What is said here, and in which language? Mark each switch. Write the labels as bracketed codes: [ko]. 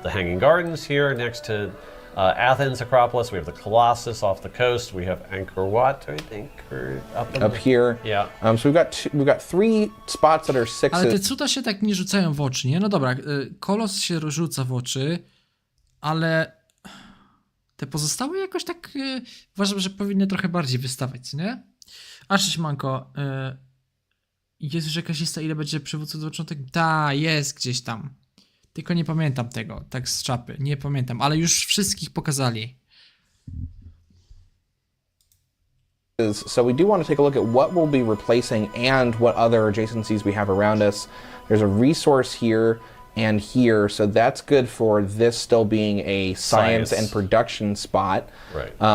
[en] the Hanging Gardens here next to Athens Acropolis. We have the Colossus off the coast. We have Angkor Wat, I think, or up here. Yeah. So we've got 3 spots that are 6. [pl] Ale te cuda się tak nie rzucają w oczy, nie? No dobra, kolos się rzuca w oczy, ale Te pozostałe jakoś tak uważam, że powinny trochę bardziej wystawać, nie? A cześć Manko, jest już jakaś lista, ile będzie przywódców do początek? Da, jest gdzieś tam. Tylko nie pamiętam tego, tak z czapy. Nie pamiętam, ale już wszystkich pokazali. [en] So we do want to take a look at what we'll be replacing and what other adjacencies we have around us. There's a resource here and here, so that's good for this still being a science and production spot. Right.